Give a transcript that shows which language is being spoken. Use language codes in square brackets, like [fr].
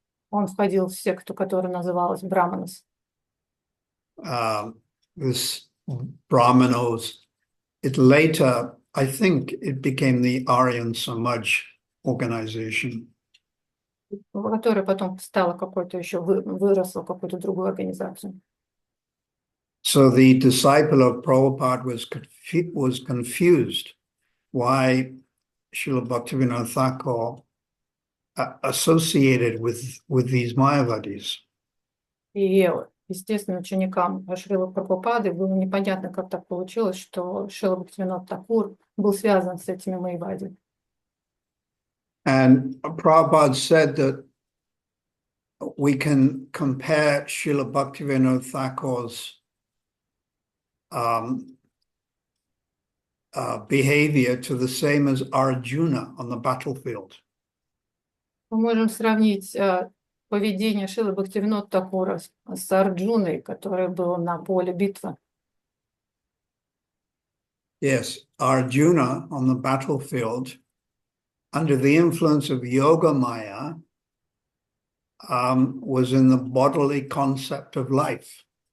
[ru] Он входил в секту, которая называлась Браманас. [en] This Brahmanos, it later, I think, it became the Aryan Samaj organization. [ru] Которая потом стала какой-то еще, выросла в какую-то другую организацию. [en] So the disciple of Prabhupada was confused why Srila Bhaktivinoda Thakur associated with these Mayavadis. [ru] И естественно, ученикам Шрилы Прабхупады было непонятно, как так получилось, что Шрила Бхактивинода Такур был связан с этими Майявади. [en] And Prabhupada said that we can compare Srila Bhaktivinoda Thakur's behavior to the same as Arjuna on the battlefield. [ru] Мы можем сравнить поведение Шрилы Бхактивинода Такура с Арджуной, который был на поле битвы. [en] Yes, Arjuna on the battlefield, under the influence of Yoga Maya, was in the bodily concept of life.